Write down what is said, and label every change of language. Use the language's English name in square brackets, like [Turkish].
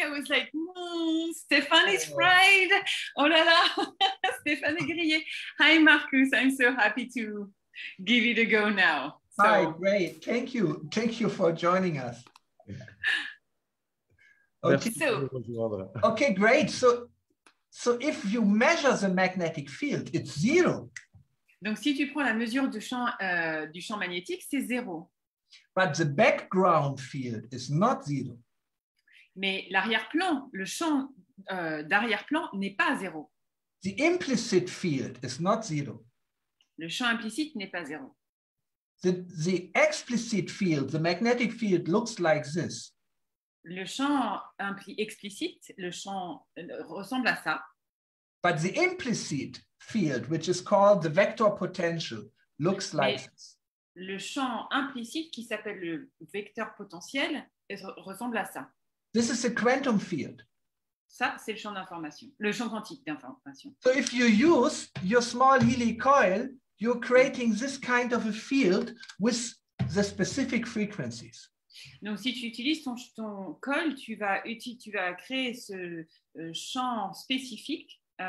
[English] I was like, Stéphane is fried. [French] Oh là là. Stéphane est grillé. [English] Hi, Marcus. I'm so happy to give it a go now. So, hi, great. Thank you. Thank you for joining us. Okay, okay, great. So if you measure the magnetic field, it's zero. [French] Donc, si tu prends la mesure du champ magnétique, c'est zéro. [English] But the background field is not zero. [French] Mais l'arrière-plan, le champ d'arrière-plan n'est pas zéro. [English] The implicit field is not zero. [French] Le champ implicite n'est pas zéro. [English] The explicit field, the magnetic field looks like this. [French] Le champ explicite, le champ ressemble à ça. [English] But the implicit field, which is called the vector potential, looks like this. [French] Le champ implicite, qui s'appelle le vecteur potentiel, ressemble à ça. [English] This is a quantum field. [French] Ça, c'est le champ d'information, le champ quantique d'information. [English] So if you use your small Healy coil, you're creating this kind of a field with the specific frequencies. [French] Donc, si tu utilises ton col, tu vas créer ce champ spécifique.